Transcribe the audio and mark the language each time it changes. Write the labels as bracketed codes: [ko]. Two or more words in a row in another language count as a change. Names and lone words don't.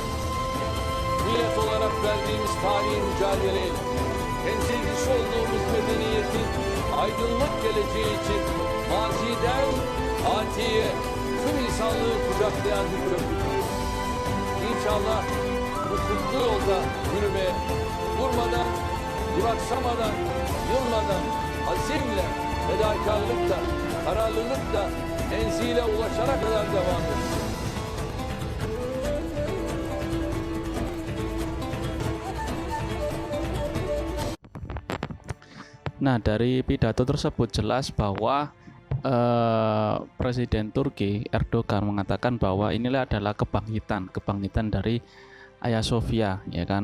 [tr] Millet olarak verdiğimiz tarihi mücadeleyle temsilcisi olduğumuz medeniyetin aydınlık geleceği için maziden atiye tüm insanlığı kucaklayan bir köprüdür. İnşallah bu kutlu yolda yürümeye durmadan, duraksamadan, yılmadan, azimle, fedakarlıkla, kararlılıkla enzile ulaşana kadar devam edeceğiz. [id] Nah, dari pidato tersebut jelas bahwa Presiden Turki Erdogan mengatakan bahwa inilah adalah kebangkitan dari Hagia Sophia ya kan.